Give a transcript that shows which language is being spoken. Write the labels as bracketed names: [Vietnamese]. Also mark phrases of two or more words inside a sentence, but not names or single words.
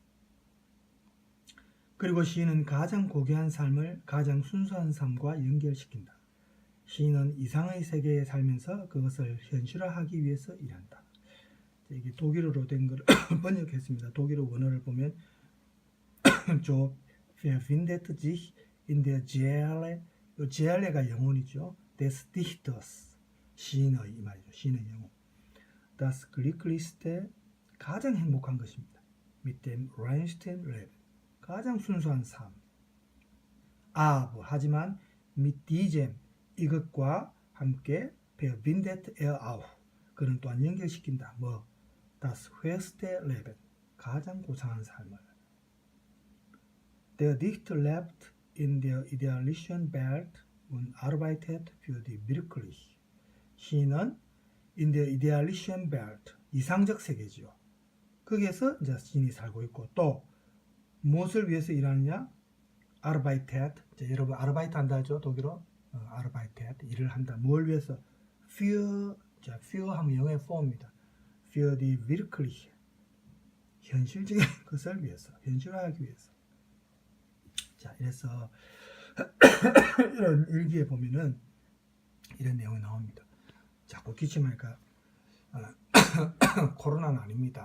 [Korean] 그리고 시인은 가장 고귀한 삶을 가장 순수한 삶과 연결시킨다. 시인은 이상의 세계에 살면서 그것을 현실화하기 위해서 일한다. 이게 독일어로 된 것을 번역했습니다. 독일어 원어를 보면 조 [German] findet sich in der Seele, [Korean] Seele가 영혼이죠. [German] des Dichters, [Korean] 시인의 이 말이죠. 시인의 영혼. [German] Das glücklichste, [Korean] 가장 행복한 것입니다. [German] mit dem reinsten Leben, [Korean] 가장 순수한 삶. [German] 하지만 mit diesem, [Korean] 이것과 함께 [German] verbindet er auch, [Korean] 그는 또한 연결시킨다. [German] 뭐 das höchste Leben, [Korean] 가장 고상한 삶을. [German] Der Dichter lebt in der idealischen Welt und arbeitet für die wirklich. 시인은 in der idealischen Welt, [Korean] 이상적 세계죠. 거기에서 이제 시인이 살고 있고 또 무엇을 위해서 일하느냐? arbeitet. 여러분 arbeit 한다 하죠, 독일어. arbeitet, 일을 한다. 뭘 위해서? für 하면 영어의 form입니다. [German] für die wirklich, [Korean] 현실적인 것을 위해서, 현실화하기 위해서. 자, 이래서 이런 일기에 보면은 이런 내용이 나옵니다. 자꾸 기침하니까 코로나는 아닙니다.